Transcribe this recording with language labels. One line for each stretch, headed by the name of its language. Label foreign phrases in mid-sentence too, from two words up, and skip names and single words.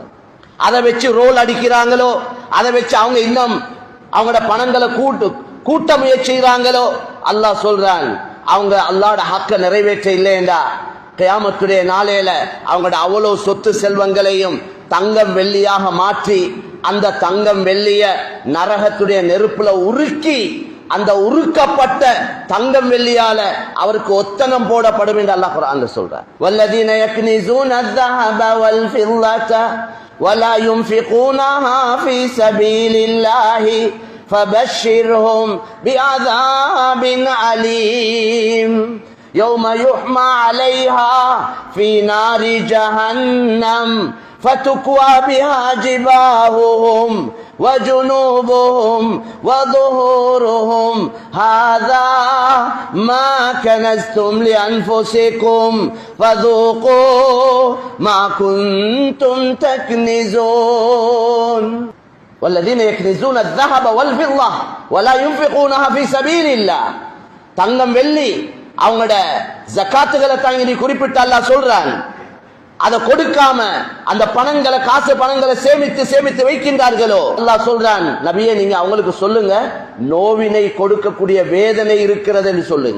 Tamil: அதை வச்சு ரோல் அடிக்கிறாங்களோ, அதை வச்சு அவங்க இன்னும் அவங்களோட பணங்களை கூட்ட முயற்சி செய்றாங்களோ, அல்லாஹ் சொல்றான் அவங்க அல்லாஹ்வோட ஹக்க நிறைவேற்ற இல்லையென்றா கியாமத்துடைய நாளையில அவங்களோட அவ்வளவு சொத்து செல்வங்களையும் தங்கம் வெள்ளியாக மாற்றி அந்த தங்கம் வெள்ளிய நரகத்துடைய நெருப்புல உருக்கி அந்த உருக்கப்பட்ட தங்கம் வெள்ளியால அவருக்கு ஒத்தனம் போடப்படும் என்று அல்லாஹ் குர்ஆன்ல சொல்றார்.
Arabic: والذين يكنزون الذهب والفضة ولا ينفقونها في سبيل الله فبشرهم بعذاب أليم يوم يحمى عليها في نار جهنم فتكوى بها جباههم وجنوبهم وظهورهم هذا ما كنزتم لأنفسكم فذوقوا ما كنتم تكنزون والذين يكنزون الذهب والفضة ولا ينفقونها في سبيل الله.
Tamil: தங்கம் வெள்ளி அவங்களோட ஜக்காத்துகளை தாங்கி குறிப்பிட்டு அல்லாஹ் சொல்றான். அதை கொடுக்காம அந்த பணங்களை காசு பணங்களை சேமித்து சேமித்து வைக்கின்றார்களோ, அல்லாஹ் சொல்றான் நபியே நீங்க அவங்களுக்கு சொல்லுங்க நோவினை கொடுக்கக்கூடிய வேதனை இருக்கிறது என்று சொல்லுங்க.